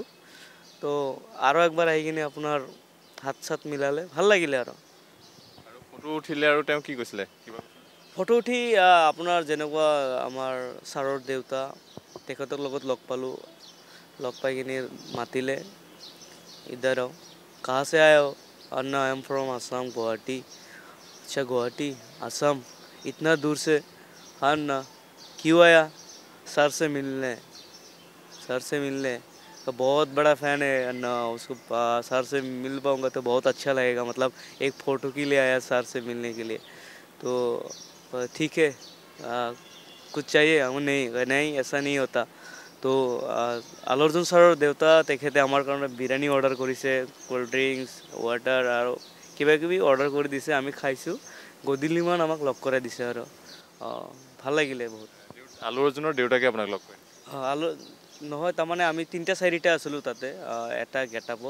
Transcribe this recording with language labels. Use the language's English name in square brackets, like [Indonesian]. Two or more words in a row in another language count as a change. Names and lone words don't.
[Assamese] তো আৰু একবাৰ আহি কিনে আপোনাৰ হাত চাত মিলালে, ভাল লাগিলে আৰু। ফটো উঠিলে আৰু তেওঁ কি কৈছিলে? ফটো উঠি আপোনাৰ যেনেকুৱা আমাৰ ছাৰৰ দেউতা, তেখেতৰ লগত লগ পালোঁ। লগ পাই কিনি মাতিলে, [Hindi] इधर आओ, कहाँ से आए हो? अन्ना [English] I am from [Hindi] आसाम गुवाहाटी। अच्छा गुवाहाटी असम, इतना दूर से? हाँ अन्ना, क्यों आया? सर से मिलने। सर से मिलने? तो बहुत बड़ा फ़ैन है अन्ना, उसको सर से मिल पाऊँगा तो बहुत अच्छा लगेगा। मतलब एक फ़ोटो के लिए आया सर से मिलने के लिए। तो ठीक है, कुछ चाहिए? नहीं नहीं, ऐसा नहीं होता। [Assamese] তো আল্লু অৰ্জুন ছাৰৰ দেউতা তেখেতে আমাৰ কাৰণে বিৰিয়ানী অৰ্ডাৰ কৰিছে, [English] cold drinks, [Assamese] ৱাটাৰ আৰু কিবা কিবি অৰ্ডাৰ কৰি দিছে, আমি খাইছোঁ। গধূলিমান আমাক লগ কৰাই দিছে আৰু ভাল লাগিলে বহুত। আল্লু অৰ্জুনৰ দেউতাকে আপোনাক লগ কৰে? আল্লু নহয়, তাৰমানে আমি 3টা 4টা আছিলোঁ তাতে এটা গেটআপত।